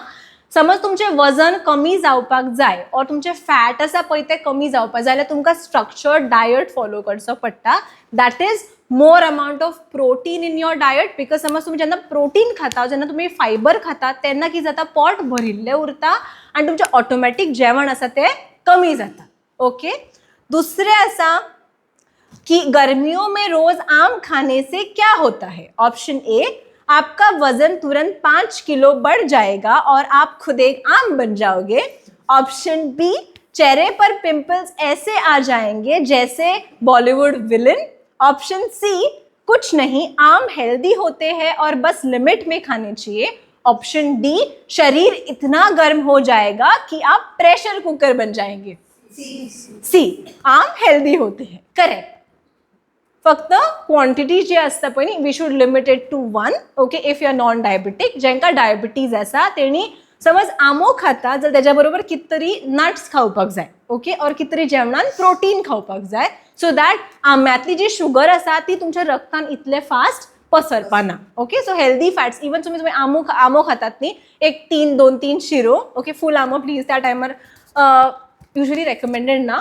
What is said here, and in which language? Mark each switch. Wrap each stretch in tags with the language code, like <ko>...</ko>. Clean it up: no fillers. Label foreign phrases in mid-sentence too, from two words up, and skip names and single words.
<kok>समज तुमचें वजन कमी जावपाक जाय और तुमचें फॅट आसा पळय तें कमी जावपाक जाय जाल्यार तुमकां</kok> <en>structured diet</en> <kok>फॉलो करचो पडटा.</kok> <en>that is more amount of protein in your diet.</en> <kok>बिकॉज समज तुम्ही जेन्ना प्रोटीन खाता, जेन्ना तुम्ही फायबर खाता, तेन्ना कितें जाता, पोट भरिल्लें उरता आनी तुमचें ऑटोमॅटीक जेवण आसा तें कमी जाता. ओके. दुसरें आसा</kok> <hi>कि गर्मियों में रोज आम खाने से क्या होता है.</hi> <en>option A,</en> <hi>आपका वजन तुरंत 5 किलो बढ़ जाएगा और आप खुद एक आम बन जाओगे.</hi> <en>option B,</en> <hi>चेहरे पर पिंपल्स ऐसे आ जाएंगे जैसे बॉलीवुड विलन.</hi> <en>option C,</en> <hi>कुछ नहीं, आम हेल्दी होते हैं और बस लिमिट में खाने चाहिए.</hi> <en>option D,</en> <hi>शरीर इतना गर्म हो जाएगा कि आप प्रेशर कुकर बन जाएंगे. सी, आम हेल्दी होते हैं. करेक्ट.</hi> <kok>फक्त क्वांटिटी जी असता पळय न्ही,</kok> <en>we should limited to</en> <kok>1. ओके.</kok> <en>if you are non diabetic,</en> <kok>जेंका डायबिटीज आसा तेणी समज आंबो खाता जाल्यार तेज्या बरोबर कित तरी नट्स खावपाक जाय. ओके. और कित तरी जेवणान प्रोटीन खावपाक जाय,</kok> <en>so that</en> <kok>आंब्यातली जी शुगर आसा ती तुमच्या रक्तान इतले फास्ट पसरपा ना. ओके.</kok> <en>so healthy fats,</en> <kok>इवन तुम्ही आंबो खातात न्ही, एक 2-3 शिरो, ओके, फूल आंबो प्लीज, त्या टायमार</kok> <en>usually recommended</en> <kok>ना.</kok>